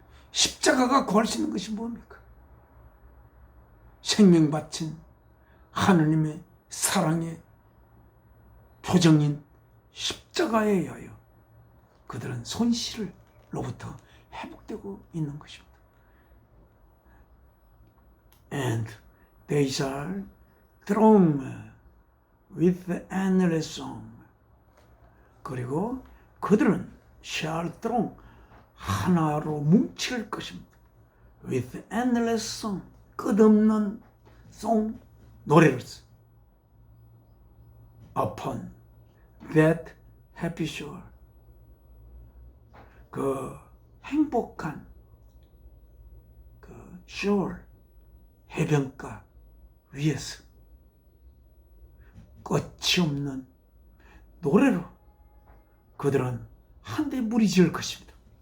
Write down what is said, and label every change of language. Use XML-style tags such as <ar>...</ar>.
<ko>십자가가 구할 수 있는 것이 뭡니까? 생명 바친 하느님의 사랑의 표정인 십자가에 의하여 그들은 손실로부터 회복되고 있는 것입니다.</ko> <en>And they shall throng with the endless song.</en> <ko>그리고 그들은</ko> <en>shall throng</en> <ko>하나로 뭉칠 것입니다.</ko> <en>With endless song</en> <ko>끝없는 song 노래를</ko> <en>upon that happy shore</en> <ko>그 행복한 그 shore 해변가 위에서 끝이 없는 노래로 그들은 한데 무리지을 것입니다.</ko>